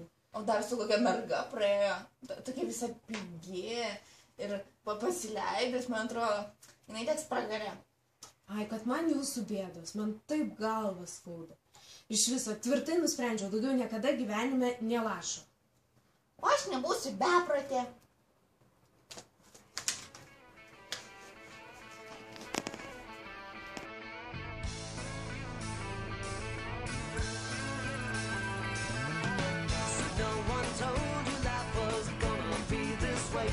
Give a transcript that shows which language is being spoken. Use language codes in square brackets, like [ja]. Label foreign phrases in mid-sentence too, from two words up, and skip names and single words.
[lt] O dar su kokia merga praėjo, tokia visa pigi ir pasileidęs, man atrodo, jinai teks pragarė. Ai, kad man jūsų bėdos, man taip galva skauda. Iš viso tvirtai nusprendžiau, daugiau niekada gyvenime nelašo. O aš nebūsiu beprotė. [en] No one told you life was gonna be this way.